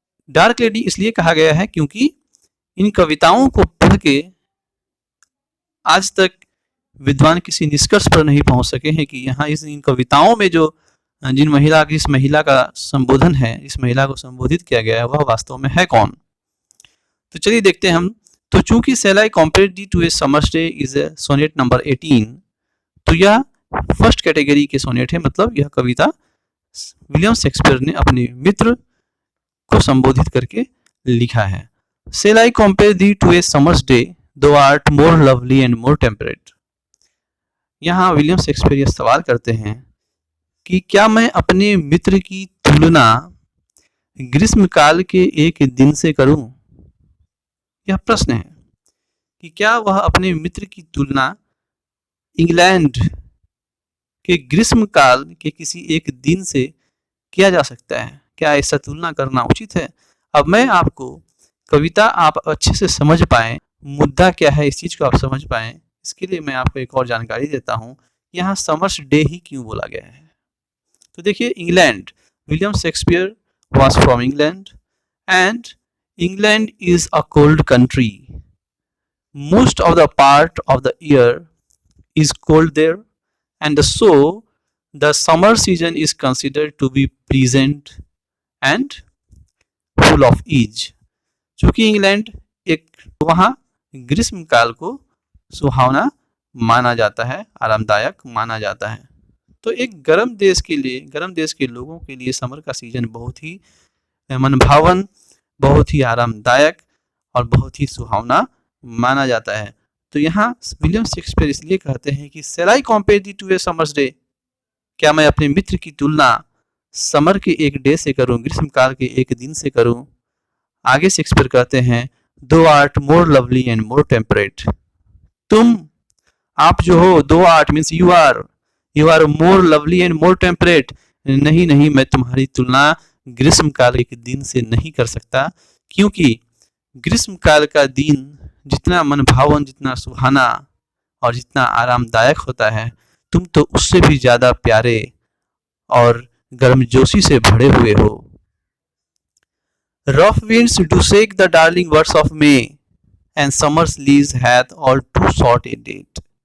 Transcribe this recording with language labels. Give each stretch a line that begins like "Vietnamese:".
Hindi: Dark lady इसलिए कहा गया है क्योंकि इन कविताओं को पढ़ के आज तक विद्वान किसी निष्कर्ष पर नहीं पहुंच सके हैं कि यहाँ इन कविताओं में जो जिस महिला का संबोधन है, इस महिला को संबोधित किया गया है, वह वास्तव में है कौन। तो चलिए देखते हैं हम। तो चूंकि
English: Shall I compare thee to a summer's day
Hindi: is sonnet number 18, तो यह फर्स्ट कैटेगरी के सोनेट है, मतलब यह कविता विलियम शेक्सपियर ने अपने मित्र को संबोधित करके लिखा है। Shall I compare thee to a summer's day, thou art more lovely and more temperate. यहाँ विलियम शेक्सपियर यह सवाल करते हैं कि क्या मैं अपने मित्र की तुलना ग्रीष्मकाल के एक दिन से करूं? यह प्रश्न है कि क्या वह अपने मित्र की तुलना इंग्लैंड के ग्रीष्मकाल के किसी एक दिन से किया जा सकता है? क्या ऐसा तुलना करना उचित है? अब मैं आपको कविता आप अच्छे से समझ पाएं, मुद्दा क्या है इस चीज को आप समझ पाएं, इसके लिए मैं आपको एक और जानकारी देता हूं। यहाँ समर्स डे ही क्यों बोला गया है? तो देखिए,
English: England, William Shakespeare was from England, and England is a cold country. Most of the part of the year is cold there, and so the summer season is considered to be pleasant and full of ease.
Hindi: चूंकि England वहाँ ग्रीष्म काल को सुहावना माना जाता है, आरामदायक माना जाता है। तो एक गर्म देश के लोगों के लिए समर का सीजन बहुत ही मनभावन, बहुत ही आरामदायक और बहुत ही सुहावना माना जाता है। तो यहाँ विलियम शेक्सपियर इसलिए कहते हैं कि
English: Shall I compare thee to a summer's day?
Hindi: क्या मैं अपने मित्र की तुलना समर के एक डे से करूं, ग्रीष्मकाल के एक दिन से करूं? आगे शेक्सपियर कहते हैं
English: Thou art more lovely and more temperate.
Hindi: आप जो हो,
English: Thou art means you are more lovely and more temperate.
Hindi: नहीं, मैं तुम्हारी तुलना ग्रीष्म काल के दिन से नहीं कर सकता, क्योंकि ग्रीष्म काल का दिन जितना मनभावन, जितना सुहाना और जितना आरामदायक होता है, तुम तो उससे भी ज्यादा प्यारे और गर्मजोशी से भरे हुए हो।
English: Rough winds do shake the darling words of May, and summer's lease hath all too short a date.